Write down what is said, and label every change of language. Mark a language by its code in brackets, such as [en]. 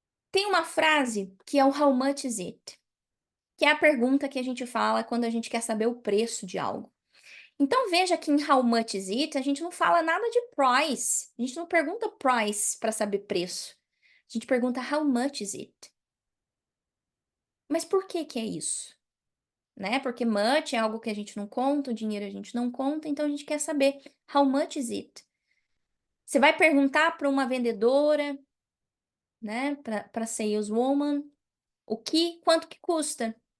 [pt] Tem uma frase que é o [en] how much is it? [pt] Que é a pergunta que a gente fala quando a gente quer saber o preço de algo. Então veja que em [en] how much is it, [pt] a gente não fala nada de price. A gente não pergunta price para saber preço. gente pergunta [en] how much is it? [pt] Mas por que que é isso? Né? Porque much é algo que a gente não conta, o dinheiro a gente não conta, então a gente quer saber [en] how much is it? [pt] Você vai perguntar para uma vendedora, né, para saleswoman, quanto que custa?